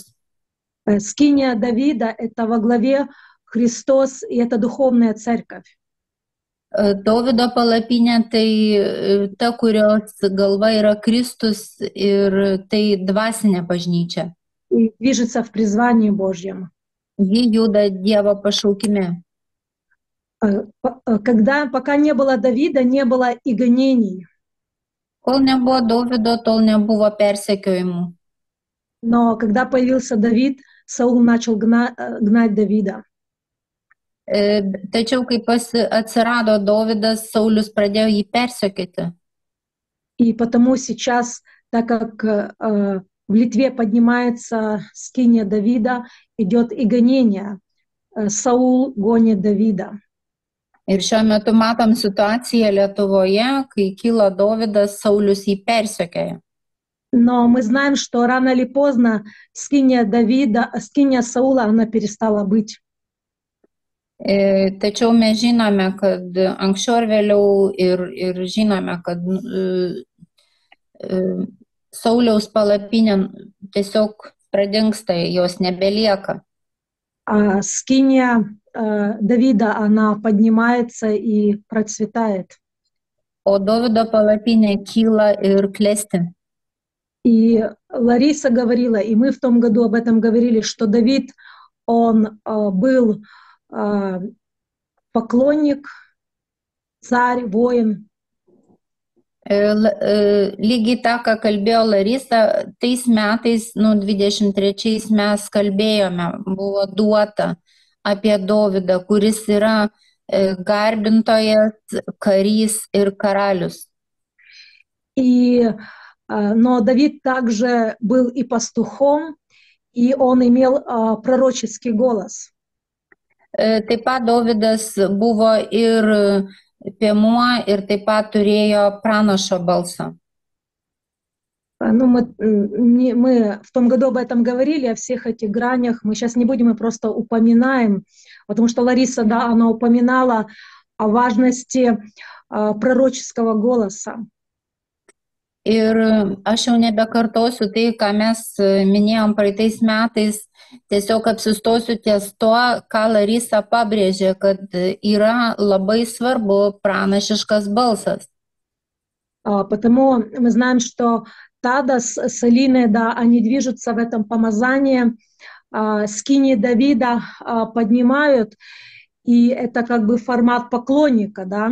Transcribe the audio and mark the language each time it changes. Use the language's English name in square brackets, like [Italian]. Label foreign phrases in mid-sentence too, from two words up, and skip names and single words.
[Russian] Скиния Давида — это во главе Христос, и это духовная церковь. [Lithuanian] Dovydo palapinė tai ta, kurios galva yra Kristus ir tai dvasinė bažnyčia. [Russian] И движется в призвании Божьем. [Lithuanian] Ji juda Dievo pašaukime. [Russian] Пока не было Давида, не было и гонений. [Lithuanian] Kol nebuvo Dovydo, tol nebuvo persekiojimų. [Russian] Но когда появился Давид, Саул начал гнать Давида. [Lithuanian] Tačiau, kai atsirado Dovydas, Saulius pradėjo jį persekioti. [Russian] И потому сейчас, так как в Литве поднимается скиния Давида, идет и гонение. Саул гонит Давида. [Lithuanian] Ir šiuo metu matom situaciją Lietuvoje, kai kyla Dovydas, Saulius jį persekioja. [Russian] Но мы знаем, что рано или поздно скиния Саула, она перестала быть. [Lithuanian] Tačiau mes žinome, kad anksčiau ar vėliau ir žinome, kad Sauliaus palapinė tiesiog pradingsta, jos nebelieka. [Russian] А скиния Давида, она поднимается и процветает. [Lithuanian] O Dovydo palapinė kyla ir klesti. [Russian] И Лариса говорила, и мы в том году об этом говорили, что Давид, он был поклонник, царь, воин. [Lithuanian] Lygiai tą, ką kalbėjo Larisa, tais metais, 23 mes kalbėjome, buvo duota apie Dovydą, kuris yra garbintojas, karys ir karalius. [Russian] Но Давид также был и пастухом, и он имел пророческий голос. [Lithuanian] Taip pat Dovydas buvo ir piemuo ir taip pat turėjo pranašo balsą. [Russian] Ну, мы в том году об этом говорили, о всех этих гранях. Мы сейчас не будем, мы просто упоминаем, потому что Лариса, да, она упоминала о важности пророческого голоса. [Lithuanian] Ir aš jau nebekartosiu tai, ką mes minėjom praeitais metais, tiesiog apsistosiu ties tuo, ką Larisa pabrėžė, kad yra labai svarbu pranašiškas balsas. [Russian] Потому мы знаем, что Тада с Алиной, да, они движутся в этом помазании, скини Давида поднимают, и это как бы формат поклонника, да.